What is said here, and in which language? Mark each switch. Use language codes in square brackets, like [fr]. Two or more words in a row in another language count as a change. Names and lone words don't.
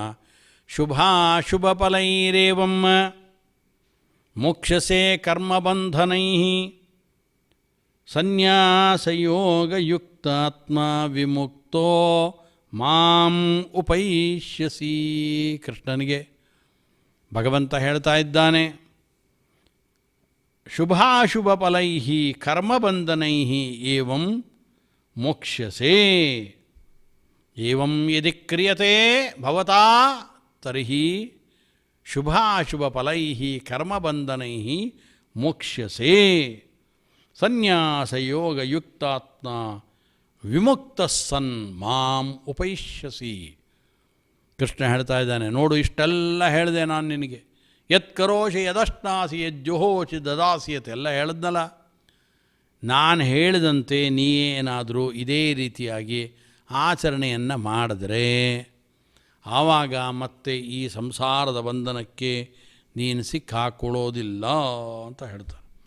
[sa] ಶುಭಾಶುಭ ಫಲೈರೇವಂ ಮೋಕ್ಷಸೆ ಕರ್ಮಬಂಧನೈ ಸನ್ಯಾಸಯೋಗಯುಕ್ತಾತ್ಮ ವಿಮುಕ್ತೋ ಮಾಂ ಉಪೈಷ್ಯಸಿ. [kn] ಕೃಷ್ಣನಿಗೆ ಭಗವಂತ ಹೇಳ್ತಾ ಇದ್ದಾನೆ, [sa] ಶುಭಾಶುಭ ಫಲೈ ಕರ್ಮಬಂಧನೈ ಏವಂ ಮೋಕ್ಷ್ಯಸೆ. ಏವಂ ಯದಿ ಕ್ರಿಯತೆ ಭವತಾ ತರ್ಹಿ ಶುಭಾಶುಭ ಫಲೈ ಕರ್ಮಬಂಧನೈ ಮೋಕ್ಷ್ಯಸೆ ಸನ್ಯಾಸಯೋಗಯುಕ್ತಾತ್ಮ ವಿಮುಕ್ತ ಸನ್ ಮಾಂ ಉಪೈಷ್ಯಸಿ. [kn] ಕೃಷ್ಣ ಹೇಳ್ತಾ ಇದ್ದಾನೆ, ನೋಡು ಇಷ್ಟೆಲ್ಲ ಹೇಳಿದೆ ನಾನು ನಿನಗೆ. [sa] ಯತ್ ಕರೋಷಿ ಯದಷ್ಟಾಸಿ ಯಜ್ಜುಹೋಷಿ ದದಾಸಿಯತೆ [kn] ಎಲ್ಲ ಹೇಳಿದ್ನಲ್ಲ. ನಾನು ಹೇಳಿದಂತೆ ನೀ ಏನಾದರೂ ಇದೇ ರೀತಿಯಾಗಿ ಆಚರಣೆಯನ್ನು ಮಾಡಿದ್ರೆ ಆವಾಗ ಮತ್ತೆ ಈ ಸಂಸಾರದ ಬಂಧನಕ್ಕೆ ನೀನು ಸಿಕ್ಕಾಕೊಳ್ಳೋದಿಲ್ಲ ಅಂತ ಹೇಳ್ತಾರೆ.